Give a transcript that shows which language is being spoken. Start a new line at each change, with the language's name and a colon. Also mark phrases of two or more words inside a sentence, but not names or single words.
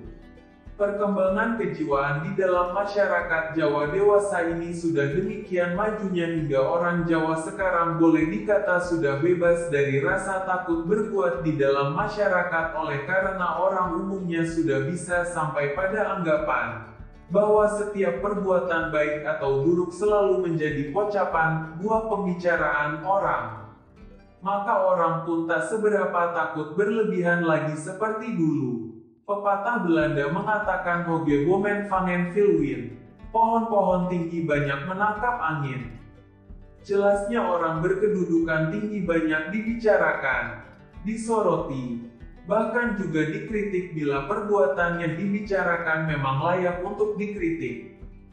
Indonesian: Perkembangan kejiwaan di dalam masyarakat Jawa dewasa ini sudah demikian majunya hingga orang Jawa sekarang boleh dikata sudah bebas dari rasa takut berbuat di dalam masyarakat oleh karena orang umumnya sudah bisa sampai pada anggapan bahwa setiap perbuatan baik atau buruk selalu menjadi pocapan, buah pembicaraan orang. Maka orang pun tak seberapa takut berlebihan lagi seperti dulu. Pepatah Belanda mengatakan
Dutch: hoge bomen vangen veel wind.
Indonesian: Pohon-pohon tinggi banyak menangkap angin. Jelasnya orang berkedudukan tinggi banyak dibicarakan, disoroti, bahkan juga dikritik bila perbuatan yang dibicarakan memang layak untuk dikritik.